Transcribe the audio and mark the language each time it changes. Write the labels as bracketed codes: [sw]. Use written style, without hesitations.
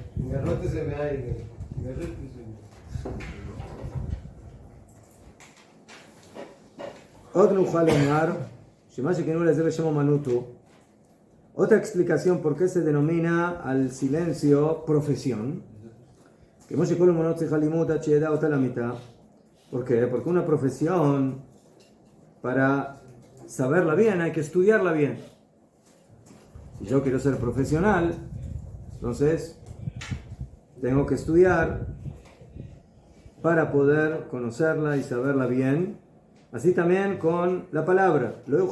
[es] Garrótese me aire. Garrótese. [he] עוד נוכל לומר שמה שכינו לזה בשם אומנות [es] otra explicación por qué se denomina al silencio profesión. [he] כמו שכל אומנות צריכה לימוד עד שידע אותה למיתה. [es] ¿Por qué? Porque una profesión, para saberla bien, hay que estudiarla bien. Si yo quiero ser profesional, entonces tengo que estudiar para poder conocerla y saberla bien. Así también con la palabra.